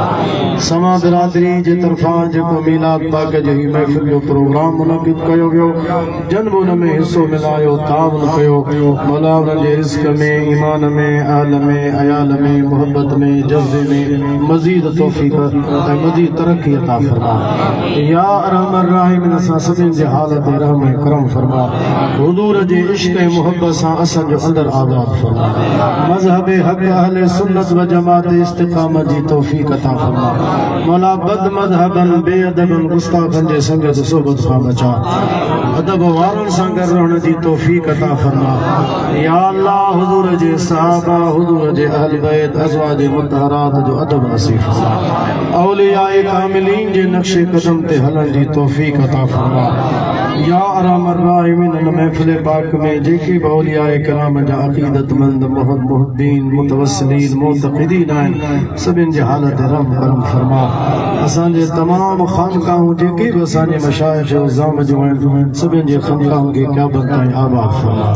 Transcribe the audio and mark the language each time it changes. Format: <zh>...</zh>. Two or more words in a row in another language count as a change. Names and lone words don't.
<sd>समा बिरादरी जे तरफ़ां जेको मीलाद पाक जी महफ़िल जो प्रोग्राम मुनक़िद कयो वियो जन उन में हिस्सो मिलायो ताउन कयो मौला उन्हनि जे रिज़्क़ में ईमान में अहल में अयाल में मोहब्बत में जज़्बे में मज़ीद तौफ़ीक़ ऐं मज़ीद तरक्की अता फरमा।</sd> <ar>يا أرحم الراحمين</ar> <sd>असां सभिनी जे हालत रहम ऐं करम फरमा। हुज़ूर जे इश्क़ ऐं मोहब्बत सां असांजो अंदरि आज़ाद फरमा। मज़हब हक़ अहले सुन्नत व जमात इस्तिक़ामत जी तौफ़ीक़ अता फरमा। मौला बद मज़हबन बेअदबन गुस्ताखन जे संगत सोबत खां बचा। अदब वारनि सां गॾु रहण जी तौफ़ीक़ अता फरमा। या अल्लाह हुज़ूर जे सहाबा हुज़ूर जे अहल बैत अज़वाज मुतहरात जो अदब नसीब फरमा। औलियाए कामिलीन जे नक्शे कदम ते हलण जी तौफ़ीक़ अता फरमा।</sd> <ar>يا أرحم الراحمين</ar> <sd>इन महफ़िल पाक में जेके बि औलियाए किराम जा अक़ीदतमंद मुहब्बीन मुतवस्सिलीन मुतक़िदीन आहिनि सभिनि जी हालत रहम करम फरमा। असांजे तमाम ख़ानक़ाहूं जेके बि असांजे मशाइख़ उज़्ज़ाम जूं आहिनि सभिनि जे ख़ानक़ाहूं खे क़यामत ताईं आबाद फरमा।</sd>